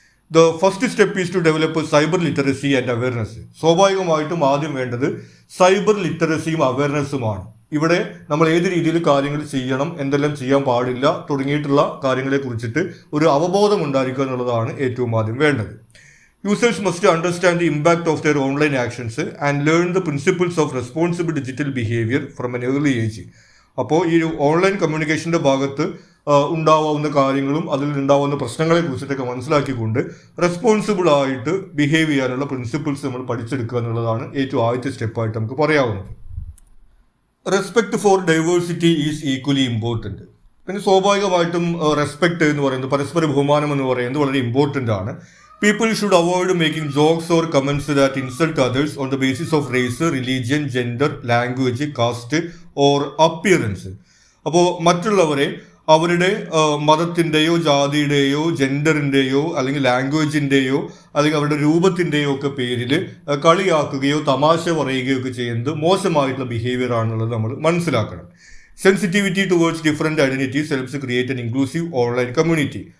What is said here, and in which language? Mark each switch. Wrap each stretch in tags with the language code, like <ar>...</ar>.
<en>The first step is to develop cyber literacy and awareness.</en> <ml>സ്വാഭാവികമായിട്ടും ആദ്യം വേണ്ടത് cyber ലിറ്ററസിയും അവയർനെസ്സുമാണ്. ഇവിടെ നമ്മൾ ഏത് രീതിയിൽ കാര്യങ്ങൾ ചെയ്യണം, എന്തെല്ലാം ചെയ്യാൻ പാടില്ല തുടങ്ങിയിട്ടുള്ള കാര്യങ്ങളെ കുറിച്ചിട്ട് ഒരു അവബോധം ഉണ്ടായിരിക്കുക എന്നുള്ളതാണ് ഏറ്റവും ആദ്യം വേണ്ടത്.</ml> <en>Users must understand the impact of their online actions and learn the principles of responsible digital behavior from an early age.</en> <ml>അപ്പോൾ ഈ ഒരു ഓൺലൈൻ കമ്മ്യൂണിക്കേഷൻ്റെ ഭാഗത്ത് ഉണ്ടാവാവുന്ന കാര്യങ്ങളും അതിൽ ഉണ്ടാവുന്ന പ്രശ്നങ്ങളെ കുറിച്ചിട്ടൊക്കെ മനസ്സിലാക്കിക്കൊണ്ട് റെസ്പോൺസിബിൾ ആയിട്ട് ബിഹേവ് ചെയ്യാനുള്ള പ്രിൻസിപ്പിൾസ് നമ്മൾ പഠിച്ചെടുക്കുക എന്നുള്ളതാണ് ഏറ്റവും ആദ്യത്തെ സ്റ്റെപ്പായിട്ട് നമുക്ക് പറയാവുന്നത്.</ml> <en>Respect for diversity is equally important.</en> <ml>പിന്നെ സ്വാഭാവികമായിട്ടും റെസ്പെക്ട് എന്ന് പറയുന്നത്, പരസ്പര ബഹുമാനം എന്ന് പറയുന്നത് വളരെ ഇമ്പോർട്ടൻ്റ് ആണ്.</ml> <en>People should avoid making jokes or comments that insult others on the basis of race, religion, gender, language, caste or appearance.</en> <ml>അപ്പോൾ മറ്റുള്ളവരെ അവരുടെ മതത്തിൻ്റെയോ ജാതിയുടെയോ ജെൻഡറിൻ്റെയോ അല്ലെങ്കിൽ ലാംഗ്വേജിൻ്റെയോ അല്ലെങ്കിൽ അവരുടെ രൂപത്തിൻ്റെയോ ഒക്കെ പേരിൽ കളിയാക്കുകയോ തമാശ പറയുകയോ ഒക്കെ ചെയ്യുന്നത് മോശമായിട്ടുള്ള ബിഹേവിയർ ആണെന്നുള്ളത് നമ്മൾ മനസ്സിലാക്കണം.</ml> <en>Sensitivity towards different identities helps create an inclusive online community.</en>